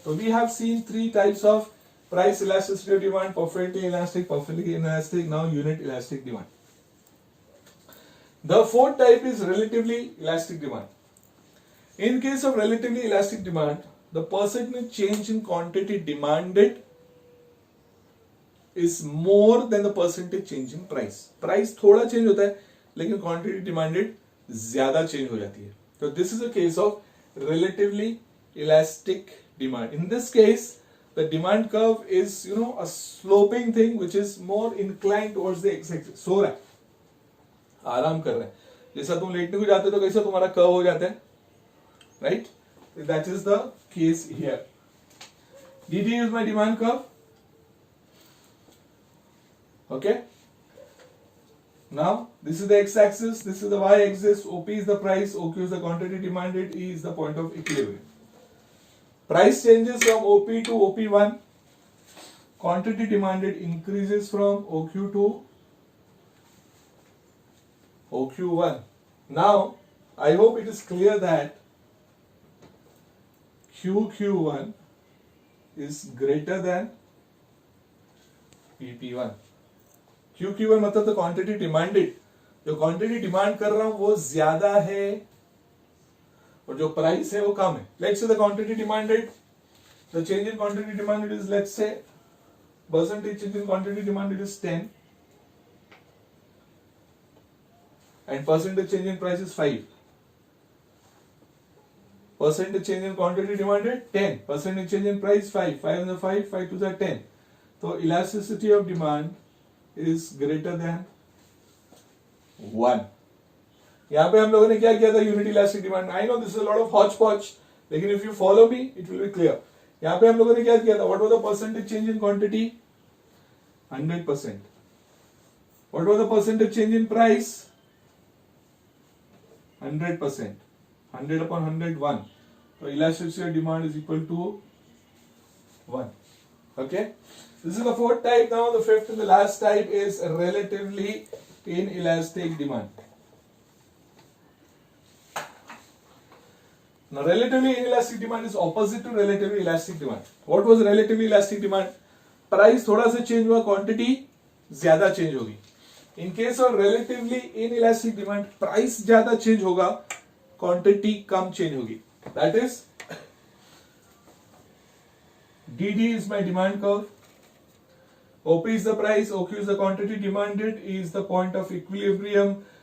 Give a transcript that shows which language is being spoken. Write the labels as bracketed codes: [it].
[en] So we have seen 3 types of price elasticity of demand: perfectly elastic, perfectly inelastic, now unit elastic demand. The fourth type is relatively elastic demand. In case of relatively elastic demand, the percentage change in quantity demanded is more than the percentage change in price. [hi] Price थोड़ा change होता है लेकिन quantity demanded ज्यादा change हो जाती है. [en] So this is a case of relatively elastic demand. In this case, the demand curve is a sloping thing which is more inclined towards the x-axis. [hi] सो रहा है, आराम कर रहे हैं. जैसा तुम लेटने को जाते हो तो कैसा तुम्हारा कर्व हो जाता है, right? [en] That is the case here. dt is my demand curve. Okay. Now this is the x-axis, this is the y-axis. OP is the price, OQ is the quantity demanded, E is the point of equilibrium. Price changes from OP to OP1. Quantity demanded increases from OQ to OQ1. Now, I hope it is clear that QQ1 is greater than PP1. [hi] QQ1 मतलब तो quantity demanded, जो quantity demand कर रहा हूं वो ज्यादा है और जो प्राइस है वो कम है. [en] Let's say the quantity demanded, the change in quantity demanded is, let's say percentage change in quantity demanded is 10 and percentage change in price is 5. Percentage change in quantity demanded 10, percentage change in price 5, 5 and the 5, 5 to the 10. So elasticity of demand is greater than 1. [hi] यहाँ पे हम लोगों ने क्या किया था, [en] Unit elastic demand. I know this is a lot of hotch potch, लेकिन if you follow me it will be clear. [hi] यहाँ पे हम लोगों ने क्या किया था, [en] What was the percentage change in quantity, 100%. What was the percentage change in price, 100%. 100 upon 100, 1. So elasticity of demand is equal to 1. Okay. This is the fourth type. Now the fifth and the last type is relatively inelastic demand. Now relatively inelastic demand is opposite to relatively elastic demand. What was relatively elastic demand? [hi] Price थोड़ा सा change हुआ, quantity ज्यादा change होगी. [en] In case of relatively inelastic demand, [hi] price ज्यादा change होगा, quantity कम change होगी. [en] That is, dd is my demand curve, OP is the price, OQ is the quantity demanded, E is the point of equilibrium.